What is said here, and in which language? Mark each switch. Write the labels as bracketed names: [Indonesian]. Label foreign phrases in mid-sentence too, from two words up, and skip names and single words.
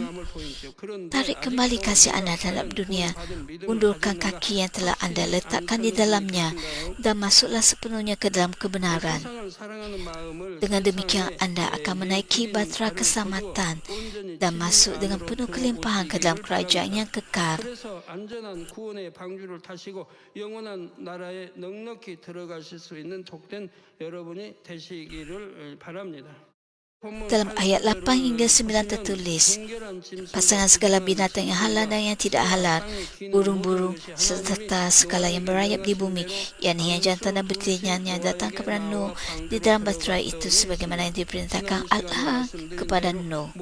[Malay] Tarik kembali kasih anda terhadap dunia, undurkan kaki yang telah anda letakkan di dalamnya dan masuklah sepenuhnya ke dalam kebenaran. Dengan demikian anda akan menaiki batra keselamatan dan masuk dengan penuh kelimpahan ke dalam kerajaan yang kekal. [Korean] 들어가실 수 있는 복된 여러분이 되시기를 바랍니다. [Malay] Dalam ayat 8 hingga 9 tertulis, pasangan segala binatang yang halal dan yang tidak halal, burung-burung serta segala yang berayap di bumi, yakni yang jantan dan betina yang datang kepada Nuh di dalam bahtera itu sebagaimana yang diperintahkan Allah kepada Nuh.